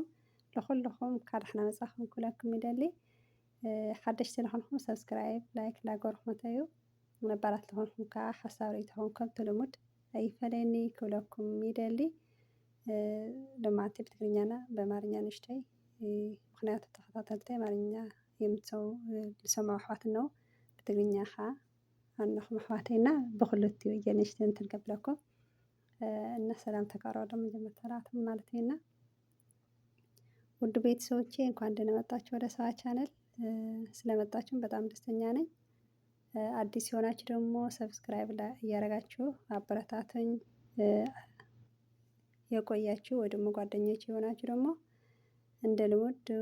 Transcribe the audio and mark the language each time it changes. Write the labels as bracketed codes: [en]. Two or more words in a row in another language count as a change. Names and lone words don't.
[ti] ንኩልኩም እንኳዕ ደሕና መፃኹም ክብለኩም ይደሊ ሓደሽቲ ዝኾንኩም [en] subscribe like [ti] እንዳገበርኩም እንተዩ ነባራት ዝኾንኩም ከዓ ሓሳብ ርኢቶኹም ከምቲ ልሙድ ኣይፈለየኒ ክብለኩም ይደሊ ልማዓቲ ብትግርኛና በአማርኛ ንእሽተይ ምክንያቱ ተኸታተልተይ አማርኛ ዝሰምዑ ኣሕዋት እነው ብትግርኛ ከዓ ኣለኹም ኣሕዋተይና ብክልቲኡ እየ ንእሽተይ እንትን ከብለኩም እና ሰላም ተቀረበ [am] መጀመሪያ ማለት ነውና ውድ ቤተሰቦቼ እንኳን ደህና መጣችሁ ወደ ሰባ ቻነል ስለመጣችሁም በጣም ደስተኛ ነኝ። አዲስ የሆናችሁ ደግሞ ሰብስክራይብ እያደረጋችሁ አበረታቱኝ። የቆያችሁ ወይ ደግሞ ጓደኞች የሆናችሁ ደግሞ እንደ ልሙድ